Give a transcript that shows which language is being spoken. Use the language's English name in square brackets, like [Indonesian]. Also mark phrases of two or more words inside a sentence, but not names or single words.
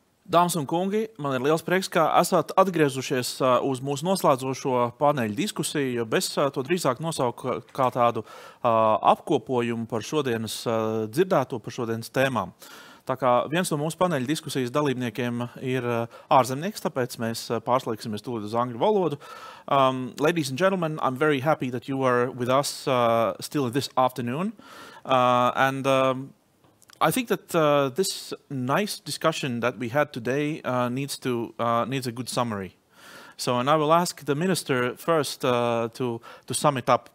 [Latvian] Dāmas un kungi, man ir liels prieks, ka esat atgriezušies uz mūsu noslēdzošo paneļu diskusiju, jo bez to drīzāk nosauku kā tādu apkopojumu par šodienas dzirdēto, par šodienas tēmām. Tā kā viens no mūsu paneļa diskusijas dalībniekiem ir ārzemnieks, tāpēc mēs pārslēgsimies tūlīt uz angļu valodu. [English] Ladies and gentlemen, I'm very happy that you are with us still this afternoon. I think that this nice discussion that we had today needs a good summary. So, and I will ask the minister first to sum it up.